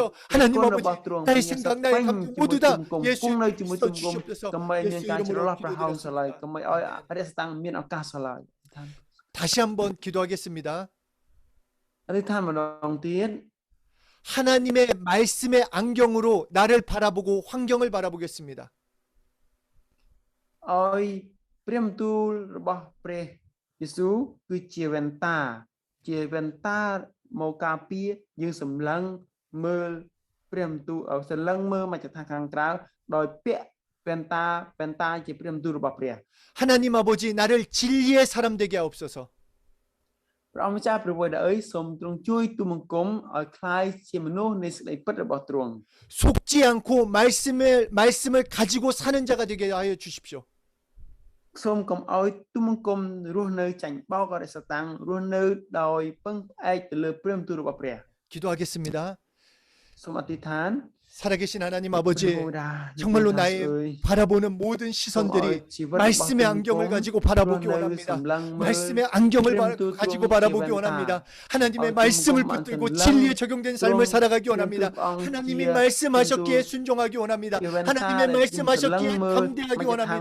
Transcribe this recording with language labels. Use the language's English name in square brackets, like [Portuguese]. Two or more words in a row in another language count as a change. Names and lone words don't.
[Korean] 하나님 아버지 나의 생각 나의 감정 모두 다 예수의 피를 써 주시옵소서. 예수 이름으로 기도드렸습니다. 다시 한번 기도하겠습니다. 하나님의 말씀의 안경으로 나를 바라보고 환경을 바라보겠습니다. [Khmer] ឲ្យព្រះបន្ទូលរបស់ព្រះយេស៊ូវគឺជាវ៉ែនតាមកការពារយើងសម្លឹងមើលព្រះបន្ទូលសម្លឹងមើលមកចខាងក្រៅដោយពាក់វ៉ែនតាជាព្រះបន្ទូលរបស់ព្រះ [Korean] 하나님 아버지 나를 진리의 사람 되게 하옵소서. [Khmer] ព្រះអង្គម្ចាស់ព្រះវរអើយសូមទ្រង់ជួយទូលបង្គំឲ្យคล้ายជាមនុស្សនៃសេចក្តីពិតរបស់ទ្រង់ [Korean] 속지 않고 말씀을 가지고 사는 자가 되게 하여 주십시오. [Khmer] សូមកុំឲ្យទូលបង្គំរស់នៅចាញ់បោកអរិយសតាំងរស់នៅដោយពឹងផ្អែកទៅលើព្រះបន្ទូលរបស់ព្រះ [Korean] 기도하겠습니다. [Khmer] សូមអធិដ្ឋាន [Korean] 살아계신 하나님 아버지 정말로 나의 바라보는 모든 시선들이 말씀의 안경을 가지고 바라보기 원합니다. 말씀의 안경을 가지고 바라보기 원합니다. 하나님의 말씀을 붙들고 진리에 적용된 삶을 살아가기 원합니다. 하나님이 말씀하셨기에 순종하기 원합니다. 하나님의 말씀하셨기에 감대하기 원합니다.